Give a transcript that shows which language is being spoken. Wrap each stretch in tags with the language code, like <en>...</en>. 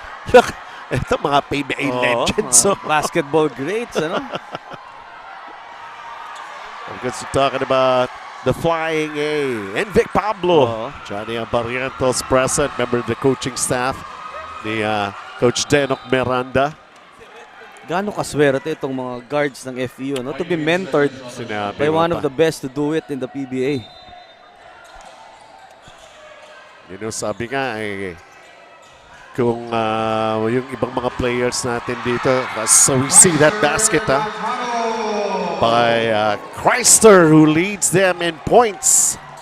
<tl>Look, ito mga PBA legends. Mga</tl> <en>basketball greats,</en> <tl>ano?</tl> <en>Because we're talking about the Flying A and Vic Pablo. Johnny Barrientos present. Member of the coaching staff ni Coach Denok Miranda.</en> <tl>Gaano kaswerte itong mga guards ng FEU, no?</tl> <en>To be mentored by one of the best to do it in the PBA.</en> <tl>Sabi nga kung yung ibang mga players natin dito,</tl> <en>so we see that basket by Chrysler, who leads them in points.</en>